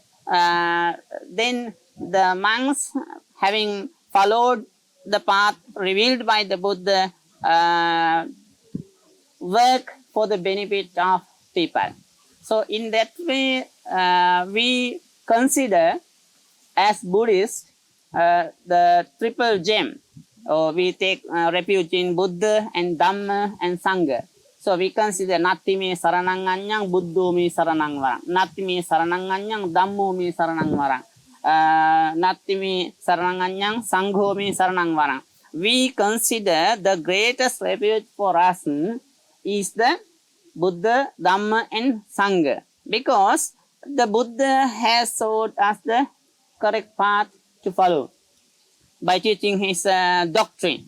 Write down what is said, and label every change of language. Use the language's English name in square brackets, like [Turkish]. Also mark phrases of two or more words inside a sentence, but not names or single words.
[English] Then the monks, having followed the path revealed by the Buddha, work for the benefit of people. So in that way, we consider as Buddhists the triple gem. We take refuge in Buddha and Dhamma and Sangha. So we consider [Pali] Natti me saranang anyang, Buddho me saranang warang. Natti me saranang anyang, Dhammo me saranang warang. Nattimi Sarananganyang, Sanghomi Saranangvarang. [English] We consider the greatest refuge for us is the Buddha, Dhamma, and Sangha, because the Buddha has showed us the correct path to follow by teaching his doctrine.